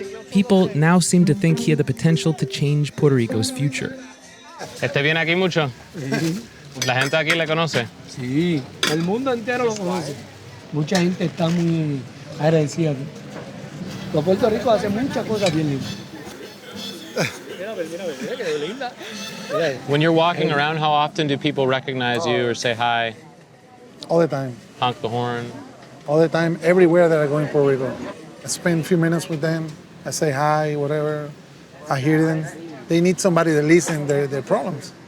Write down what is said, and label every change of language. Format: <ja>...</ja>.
<en>People now seem to think he had the potential to change Puerto Rico's future.</en> <es>¿Viene aquí mucho? ¿La gente aquí le conoce? Sí, el mundo entero lo conoce. Mucha gente está muy agradecida aquí. Los Puerto Rico hace muchas cosas bien lindas. Mira que linda.</es> <en>When you're walking around, how often do people recognize you or say hi? All the time. Honk the horn? All the time, everywhere that I go in Puerto Rico. I spend a few minutes with them. I say hi, whatever. I hear them. They need somebody to listen to their problems.</en>